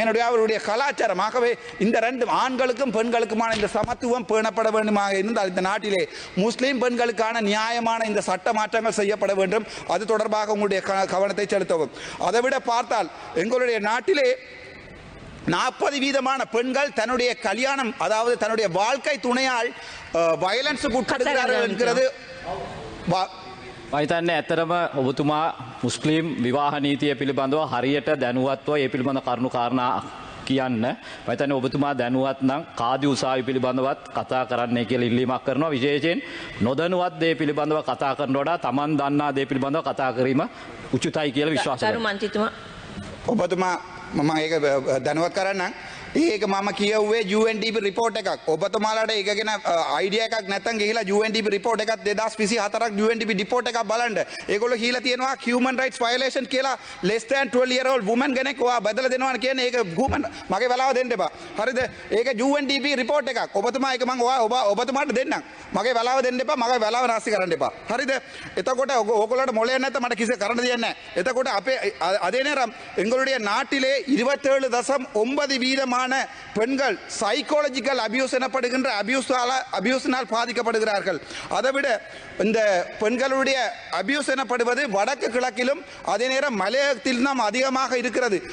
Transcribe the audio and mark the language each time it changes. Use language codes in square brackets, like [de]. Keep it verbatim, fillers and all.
[ta] என்னுடைய அவருடைய கலாச்சாரம். ஆகவே இந்த ரெண்டு ஆண்களுக்கும் பெண்களுக்குமான இந்த சமத்துவம் பேணப்பட வேண்டுமாக இருந்தால் இந்த நாட்டிலே முஸ்லிம் பெண்களுக்கான நியாயமான இந்த சட்ட மாற்றங்கள் செய்யப்பட வேண்டும். அது தொடர்பாக உங்களுடைய கவனத்தை செலுத்தவும். அதைவிட பார்த்தால் எங்களுடைய நாட்டிலே நாற்பது வீதமான பெண்கள் தன்னுடைய கல்யாணம், அதாவது தன்னுடைய வாழ்க்கை துணையால் வயலன்ஸுக்கு உட்படுகிறார்கள் என்கிறது. [si] මහිතන්න ඇත්තරම ඔබතුමා මුස්ලිම් විවාහ නීතිය පිළිබඳව හරියට දැනුවත්ව ඒ පිළිබඳ කරුණු කාරණා කියන්න. මහිතන්න ඔබතුමා දැනුවත් නම් කාදි උසාවි පිළිබඳවත් කතා කරන්නයි කියලා ඉල්ලීමක් කරනවා. විශේෂයෙන් නොදැනුවත් දේ පිළිබඳව කතා කරන වඩා Taman දන්නා දේ පිළිබඳව කතා කිරීම උචිතයි කියලා විශ්වාස කරනවා. ඔබතුමා මම ඒක දැනුවත් කරන්නම්. ඒක මම කියුවේ U N D P report එකක්. ඔබතුමාලට ඒක ගැන idea එකක් නැත්නම් ගිහිලා U N D P report එකක් twenty twenty-four U N D P report එකක් බලන්න. ඒගොල්ලෝ කියලා තියෙනවා human rights violation කියලා [en] less than twelve year old woman [si] කෙනෙක් ඔයා බදලා දෙනවා කියන්නේ ඒක human මගේ වෙලාව දෙන්න එපා. හරිද? ඒක U N D P report එකක්. ඔබතුමා ඒක මම ඔයා ඔබතුමාට දෙන්නම්. මගේ වෙලාව දෙන්න එපා. මගේ වෙලාව නාස්ති කරන්න එපා. හරිද? එතකොට ඕගොල්ලන්ට මොලේ නැත්නම් මට කිසි කරන්න දෙයක් නැහැ. එතකොට අපේ [ta] அதே நேரம் எங்களுடைய நாட்டிலே இருபத்தேழு தசம் ஒன்பது வீதமான பெண்கள் சைக்காலஜிக்கல் அபியூஸ் எனப்படுகின்ற அபியூஸினால் பாதிக்கப்படுகிறார்கள். அதைவிட இந்த பெண்களுடைய அபியூஸ் எனப்படுவது வடக்கு கிழக்கிலும் அதே நேரம் மலையகத்தில் தான் அதிகமாக இருக்கிறது.